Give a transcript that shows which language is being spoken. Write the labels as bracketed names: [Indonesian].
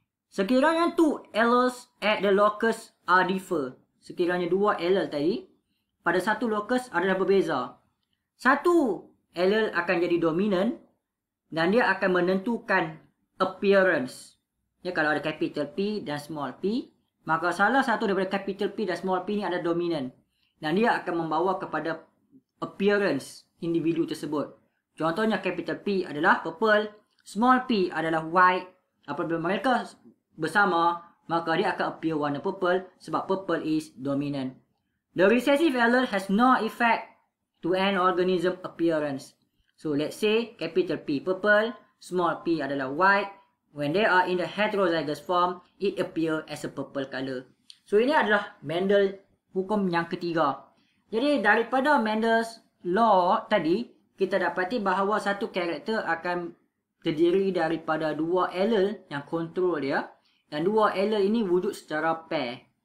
[Malay] Sekiranya [English] 2 alleles at the locus are differ. [Malay] Sekiranya 2 allele tadi pada satu locus adalah berbeza. Satu allele akan jadi dominant dan dia akan menentukan appearance. Ya, kalau ada capital P dan small p, maka salah satu daripada capital P dan small p ini adalah dominant. Dan dia akan membawa kepada appearance individu tersebut. Contohnya capital P adalah purple, small p adalah white. Apabila mereka bersama, maka dia akan appear warna purple sebab [English] purple is dominant. The recessive allele has no effect to an organism appearance. So let's say capital P purple, small p adalah white. When they are in the heterozygous form, it appear as a purple color. [Malay] So ini adalah Mendel hukum yang ketiga. Jadi daripada Mendel's law tadi, kita dapati bahawa satu karakter akan terdiri daripada 2 allele yang kontrol dia. Dan 2 allele ini wujud secara pair.